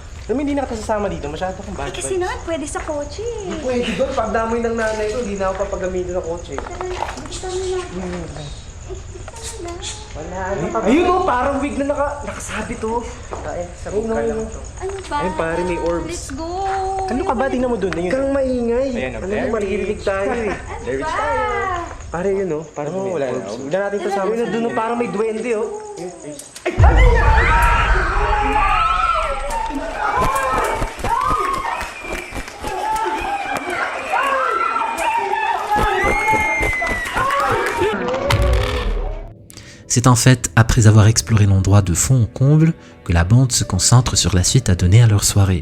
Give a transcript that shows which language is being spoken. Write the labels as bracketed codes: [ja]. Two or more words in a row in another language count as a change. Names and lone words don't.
[tl] Alam mo, hindi na kita sasama dito. Masyado kang bad Kasi naman, pwede sa kotse. Pwede doon. Pag damoy ng nanay ko, hindi na ako papagamitin ng kotse. Gusto mo na. Wala, ano pa? Ayun o, parang wig na nakasabit o. Sabog ka lang to. Ano ba? Ayun, pare, may orbs. [en] Let's go. [tl] Ano ka ba? Tingnan mo doon. Kang maingay. Ayan, Ano mo, maririnig tayo eh. Ano ba? Pare, yun o. Parang may orbs. Huwag na natin kasama. Ayun o, doon o, parang may duwende o. [fr] C'est en fait après avoir exploré l'endroit de fond en comble que la bande se concentre sur la suite à donner à leur soirée.